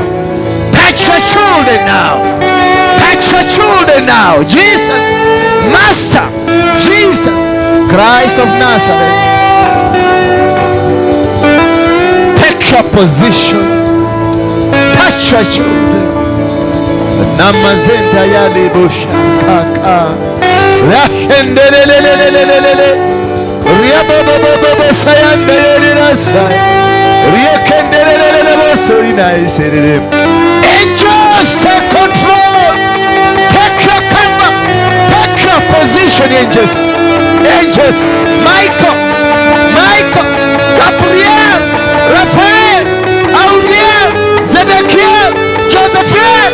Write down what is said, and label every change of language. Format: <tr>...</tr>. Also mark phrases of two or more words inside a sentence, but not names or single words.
<en>Touch your children now. Touch your children now. Jesus, Master, Jesus, Christ of Nazareth. Take your position. Touch your children. Namazenda ya libosha kaka. Rahendelelelelelelele. Riabobobobobo sayanda yelinasa. Riekendelelelele bosorina iserere. Angels take control. Take your cover. Take your position, angels. Angels. Michael, Gabriel, Raphael, Auriel, Zedekiel, Josephiel.</en>